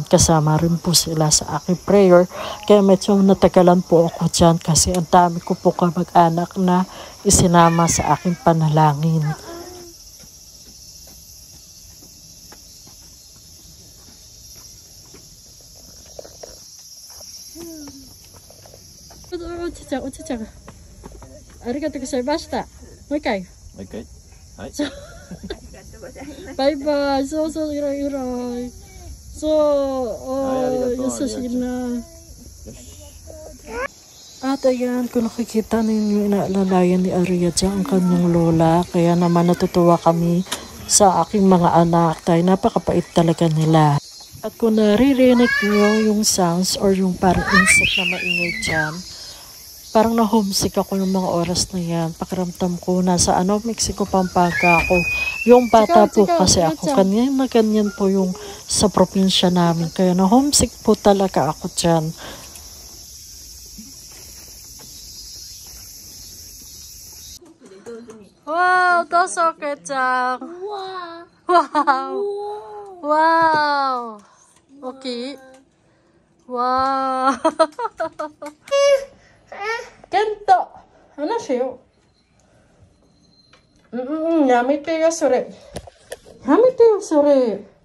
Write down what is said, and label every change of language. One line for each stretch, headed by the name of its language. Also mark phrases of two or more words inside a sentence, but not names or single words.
Filipino: Kasama rin po sila sa aking prayer. Kaya medyo natagalan po ako dyan kasi ang dami ko po kamag-anak na isinama sa aking panalangin. Uchicha.
Japanese: ありがとうございました. もう一回。はい。バイバイ。そうそう、いらいらい。そう、優しいな。
Filipino: At ayan, kung nakikita ninyo, inaalalayan ni Ariadne ang kanyang lola. Kaya naman natutuwa kami sa aking mga anak. Dahil napakapait talaga nila. At kung naririnig nyo yung sounds or yung parang insect na maingay dyan, parang na-homesick ako yung mga oras na yan. Pakiramdam ko, nasa Mexico, Pampanga ako. Yung bata po kasi ako, ganyan na ganyan po yung sa probinsya namin. Kaya na-homesick po talaga ako dyan. Wow, Tosoke-chan! Wow! Wow! Okay. Wow!
Japanese: Kento! 話しよう。やめてよ、それ。やめてよ、それ。